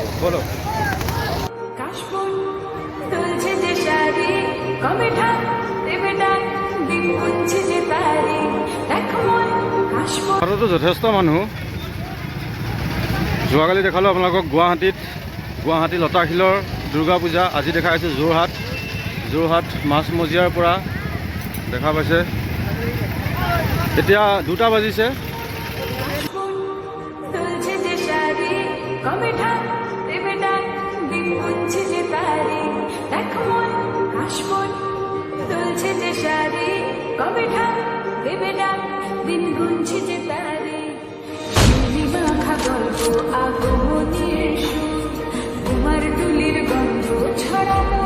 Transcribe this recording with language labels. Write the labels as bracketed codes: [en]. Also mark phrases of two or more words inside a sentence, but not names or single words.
[as] বলক। যোৰহাটতো যথেষ্ট মানুহ। যোৱাকালি দেখালোঁ আপোনালোকক গুৱাহাটী লতাশিলৰ দুৰ্গা পূজা। আজি দেখা পাইছোঁ যোৰহাট মাছমজিয়াৰ পৰা দেখা পাইছে। এতিয়া 2টা বাজিছে। [bn] দিন গুনছে যে তারে মাখা গল্প আগমনের সুর, তোমার টুলির গন্ধ ছড়ানো।